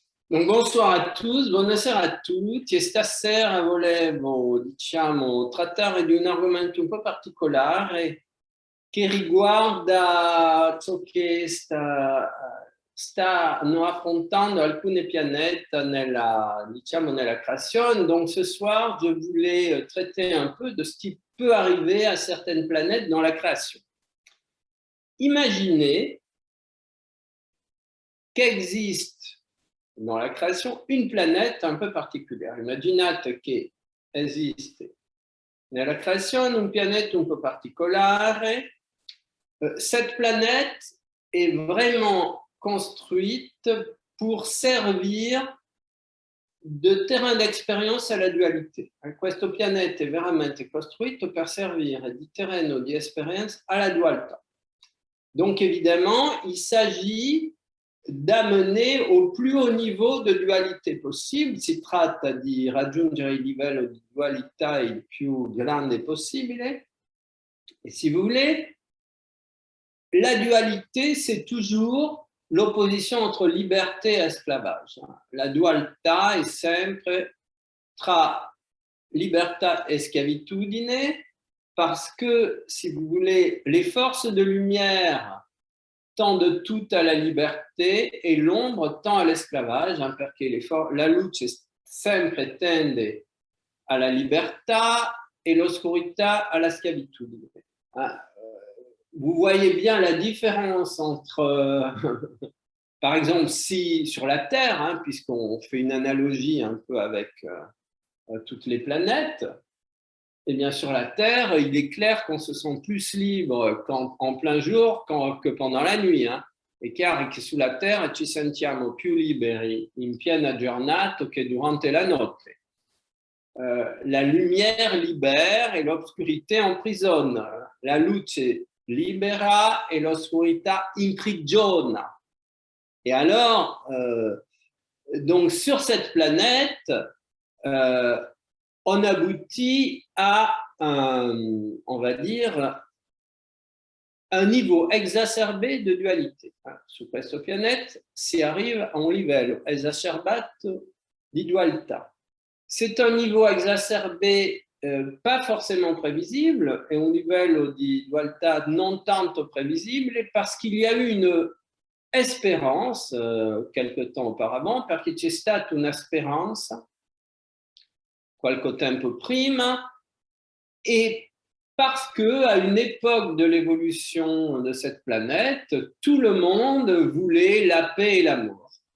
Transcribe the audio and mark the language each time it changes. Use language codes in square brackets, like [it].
[fr] Donc, bonsoir [it] a tutti, buonasera a tutti. E stasera volevo, trattare di un argomento un po' particolare che riguarda ciò che stanno affrontando alcune pianete nella creazione. [fr] Donc, ce soir, je voulais traiter un peu de ce qui peut arriver à certaines planètes dans la création. Imaginez qu'existe dans la création une planète un peu particolare. [it] Immaginate che esiste nella creazione un pianeta un po' particolare. [fr] Cette planète est vraiment construite pour servir de terrain d' [it] esperienza alla dualità. Questo pianeta è veramente costruito per servire di terreno di esperienza alla dualità. [fr] Donc évidemment, il s'agit d'amener au plus haut niveau de dualité possible. [it] Si tratta di raggiungere il livello di dualità il più grande possibile. [fr] Et si vous voulez, la dualité, c'est toujours l'opposition entre liberté et esclavage. [it] La dualità è sempre tra libertà e schiavitudine, [fr] parce que, si vous voulez, les forces de lumière tendent tout à la liberté et l'ombre tend à l'esclavage, [it] perché la luce sempre tende alla libertà e l'oscurità alla schiavitudine. [fr] Vous voyez bien la différence entre, par exemple, si sur la Terre, puisqu'on fait une analogie un peu avec toutes les planètes, et bien sur la Terre, il est clair qu'on se sent plus libre en plein jour que pendant la nuit. [it] È chiaro che sulla Terra ci sentiamo più liberi in piena giornata che durante la notte. [fr] La lumière libère et l'obscurité emprisonne. [it] La luce libera et l'oscurità imprigiona. [fr] Et alors, donc sur cette planète, on aboutit à on va dire, un niveau exacerbé de dualité. [it] Su questo pianeta si arrive a un livello esacerbato di dualità. [fr] C'est un niveau exacerbé pas forcément prévisible, [it] è un livello di dualità non tanto prévisible [fr] parce qu'il y a eu une espérance quelque temps auparavant, [it] perché c'è stata una speranza qualche tempo prima, [fr] et parce qu'à une époque de l'évolution de cette planète, tout le monde voulait la paix et l'amour.